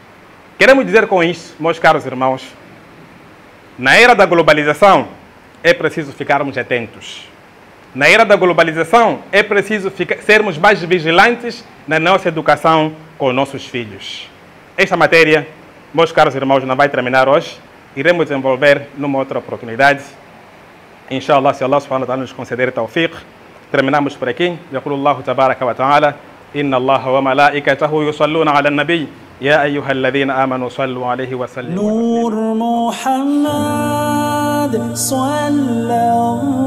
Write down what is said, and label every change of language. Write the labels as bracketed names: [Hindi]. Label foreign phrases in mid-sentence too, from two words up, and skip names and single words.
[Portuguese] Queremos dizer com isso, meus caros irmãos, na era da globalização é preciso ficarmos atentos. Na era da globalização é preciso sermos mais vigilantes na nossa educação com nossos filhos. Esta matéria, meus caros irmãos, não vai terminar hoje. Iremos desenvolver numa outra oportunidade. Inshallah, se Allah [Arabic] سبحانه وتعالى [Portuguese] nos conceder tawfiq. Terminamos por aqui. [Arabic] يقول الله تبارك وتعالى إن الله وملائكته يصلون على النبي يا أيها الذين آمنوا صلوا عليه وسلموا نور محمد صلى